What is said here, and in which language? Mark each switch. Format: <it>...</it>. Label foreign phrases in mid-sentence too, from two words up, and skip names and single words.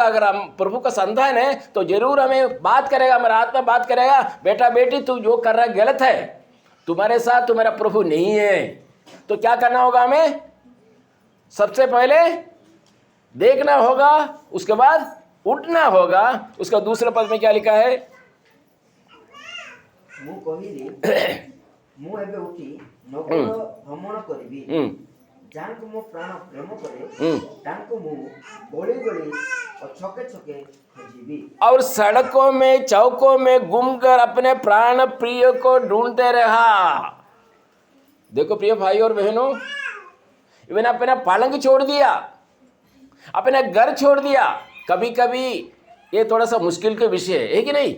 <hi>अगर हम प्रभु का संतान है तो जरूर हमें बात करेगा, हमारा आत्मा बात करेगा, बेटा बेटी तू जो कर रहा है गलत है, तुम्हारे साथ तुम्हारा प्रभु नहीं है। तो क्या करना होगा? हमें सबसे पहले देखना होगा, उसके बाद उठना होगा। उसका दूसरे पद में क्या लिखा है?</hi> <or>ମୁଁ କହିଲି ମୁଁ ଏବେ ଉଠି ନଗର ଭ୍ରମଣ କରିବି, ଯାହାଙ୍କୁ ମୋ ପ୍ରାଣ ପ୍ରେମ କରେ ତାଙ୍କୁ ମୁଁ ଗଳି ଗଳି ଛକେ ଛକେ खोजिबी।</or> <hi>और सड़कों में चौकों में घूमकर अपने प्राण प्रिय को ढूंढते रहा। देखो प्रिय भाई और बहनों, इन्होंने अपना पलंग छोड़ दिया, अपना घर छोड़ दिया। कभी कभी ये थोड़ा सा मुश्किल के विषय है कि नहीं?</hi>